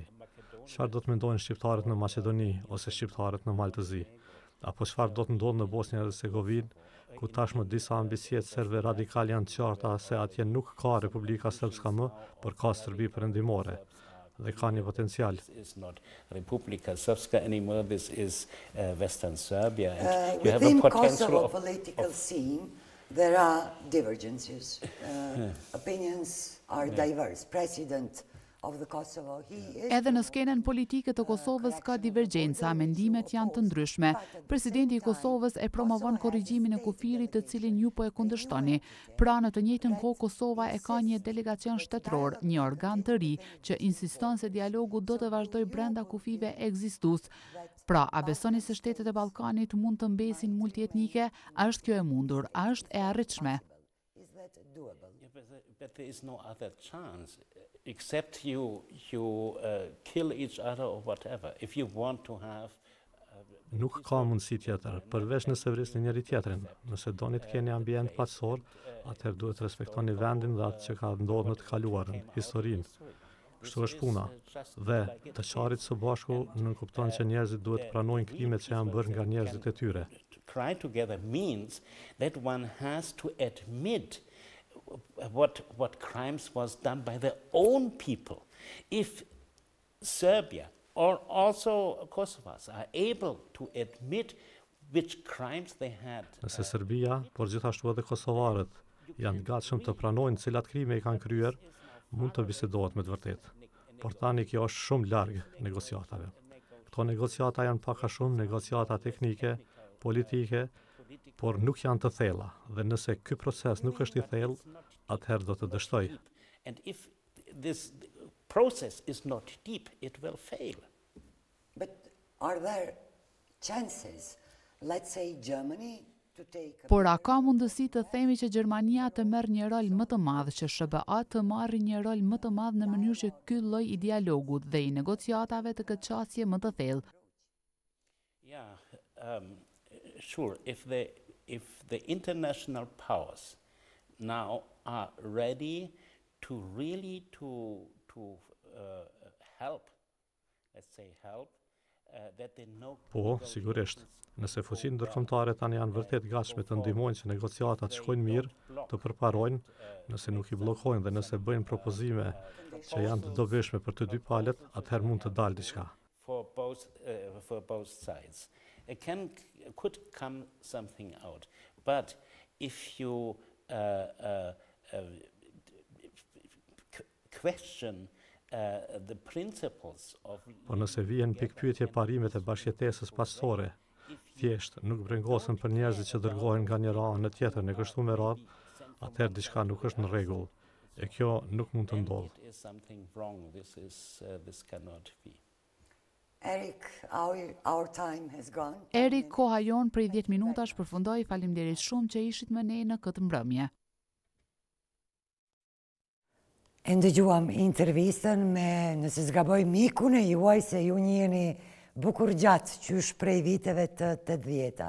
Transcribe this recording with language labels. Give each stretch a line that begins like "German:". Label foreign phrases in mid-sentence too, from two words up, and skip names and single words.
Albanian: Çfarë do të mendojnë shqiptarët në Maqedoni ose shqiptarët në Maltëzi? Apo çfarë do të ndodhë në Bosnjë dhe Hercegovinë, ku tashmë disa ambicjet serbe radikal janë të qarta se atje nuk ka Republika Srpska më, por ka Serbi perëndimore. Dhe ka një potencial.
English: Republika Srpska anymore, this is Western Serbia. And you have within a potential Kosovo political scene, there are divergences. Opinions are diverse. President of the Kosovo, he is...
Albanian: Edhe në skenën politike të Kosovës ka divergjenca, mendimet janë të ndryshme. Presidenti i Kosovës e promovon korrigjimin e kufirit të cilin ju po e kundërshtoni. Pra në të njëjtën kohë Kosova e ka një delegacion shtetëror, një organ të ri që insiston se dialogu do të vazhdojë brenda kufive ekzistues. Pra, a besoni se shtetet e Ballkanit mund të mbesin multietnike? A është kjo e mundur? A është e arritshme?
English: But there is no other chance except you kill each other or whatever. If you want to have
Albanian: Nuk ka mundësi tjetër, përveç nëse vrisni njëri tjetrin. Nëse doni të keni ambient paqësor, atëherë duhet të respektoni vendin dhe atë që ka ndodhur në të kaluarën, historinë. Kështu është puna. Dhe të qarit së bashku nënkupton që njerëzit duhet të pranojnë krimet që janë bërë nga njerëzit e tyre.
English: Cry together means that one has to admit what crimes was done by their own people. If Serbia or also Kosovars are able to admit which crimes they had.
Albanian: Nëse Serbia, por gjithashtu edhe kosovarët, janë gatshëm të pranojnë cilat krime i kanë kryer, mund të bisedohet me të vërtetë. Por tani kjo është shumë larg negociatave. Këto negociata janë pak a shumë negociata teknike, politike, por nuk janë të thella, dhe nëse ky proces nuk është i thellë, atëherë do të dështoj.
English: And if this process is not deep, it will fail. But are there chances, let's say Germany, to take...
Albanian: Por a ka mundësi të themi që Gjermania të merr një rol më të madh, që SBA të marrë një rol më të madh në mënyrë që ky lloj i dialogut dhe i negociatave të këtë çështje më të thellë?
English: Yeah, sure. If the international powers now are ready to really to help, let's say help, that they know.
Albanian: Po, sigurisht. Nëse fuqinë ndërkombëtare tani janë vërtet gatshme të ndihmojnë që negociatat shkojnë mirë, të përparojnë, nëse nuk i bllokojnë dhe nëse bëjnë propozime që janë të dobishme për të dy palët, atëherë mund të dalë diçka.
English: For both sides. It could come something out. But if you question the principles of...
Albanian: Por nëse vjen pikpyetje parimet e bashkëjetesës paqësore, thjesht nuk brengosën për njerëzit që dërgohen nga njëra anë në tjetrën e kështu me radhë, atëherë diçka nuk është në rregull. E kjo nuk mund të ndodhë.
English: This cannot be. Eric, our time has gone.
Albanian: Erik, koha jon prej 10 minutash përfundoi. Faleminderit shumë që ishit me ne në këtë mbrëmje. E ndëgjuam intervistën me, nëse zgaboj, mikun e juaj se ju njiheni bukur gjatë qysh prej viteve të 80-ta.